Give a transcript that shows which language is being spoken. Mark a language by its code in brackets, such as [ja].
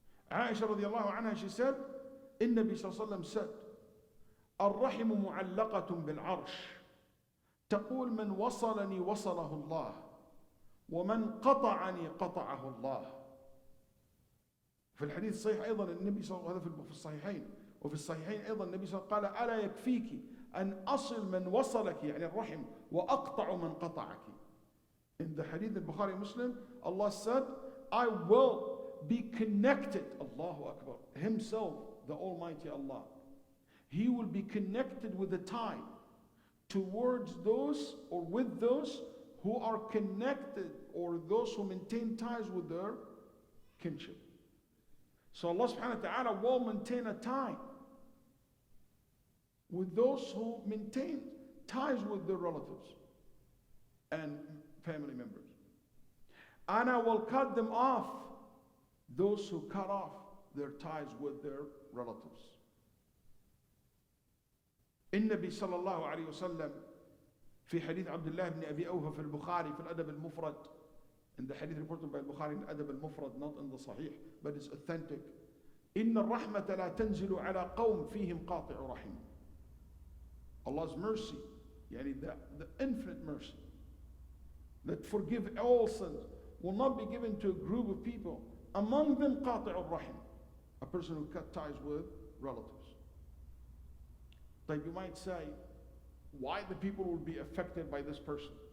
[en] Aisha radiallahu anha, she said, in Nabi sallallahu alayhi wa sallam said, [ar] الرحم معلقة بالعرش تقول من وصلني وصله الله ومن قطعني قطعه الله. في الحديث الصحيح أيضا النبي صلى الله عليه وسلم في الصحيحين وفي الصحيحين أيضا النبي صلى الله عليه وسلم قال ألا يكفيك أن أصل من وصلك يعني الرحم وأقطع من قطعك. [en] In the hadith al-Bukhari Muslim, Allah said, I will be connected, Allahu Akbar, Himself, the Almighty Allah. He will be connected with a tie towards those or with those who are connected or those who maintain ties with their kinship. So Allah subhanahu wa ta'ala will maintain a tie with those who maintain ties with their relatives and family members. And I will cut them off, those who cut off their ties with their relatives. [ar] النبي صلى الله عليه وسلم في حديث عبد الله بن أبي أوفى في البخاري في الأدب المفرد, [en] in the hadith reported by al-Bukhari in [ar] الأدب المفرد, [en] not in the Sahih, but it's authentic. [ar] إن الرحمة لا تنزل على قوم فيهم قاطع رحم. [en] Allah's mercy, يعني the infinite mercy that forgive all sins, will not be given to a group of people, among them [ar] قاطع الرحم, [en] a person who cut ties with relatives. Like you might say, why the people will be affected by this person?